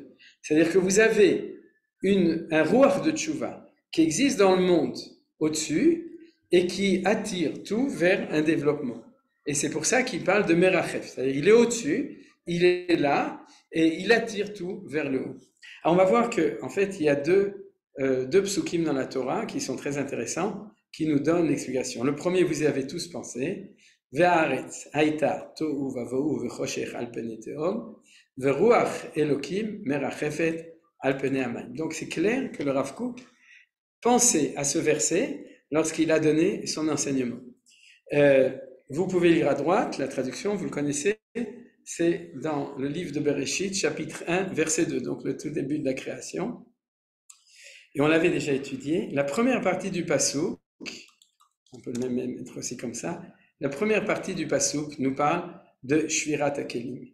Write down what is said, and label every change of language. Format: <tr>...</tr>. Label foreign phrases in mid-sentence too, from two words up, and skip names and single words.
<fr>C'est-à-dire que vous avez un Ruach de Tchouva qui existe dans le monde au-dessus et qui attire tout vers un développement. Et c'est pour ça qu'il parle de Merachev. C'est-à-dire qu'il est au-dessus, il est là et il attire tout vers le haut. Alors on va voir qu'en fait, il y a deux psukim dans la Torah qui sont très intéressants, qui nous donnent l'explication. Le premier, vous y avez tous pensé.</fr> <he>והארץ היתה תהו ובהו וחשך על פני תהום ורוח אלהים מרחפת על פני המים.</he> <fr>Donc c'est clair que le Rav Kook pensait à ce verset lorsqu'il a donné son enseignement. Vous pouvez lire à droite, la traduction, vous le connaissez, c'est dans le livre de Bereshit, chapitre 1, verset 2, donc le tout début de la création. Et on l'avait déjà étudié. La première partie du Passouk, on peut le même mettre aussi comme ça, la première partie du Passouk nous parle de</fr> <he>שבירת הכלים.</he>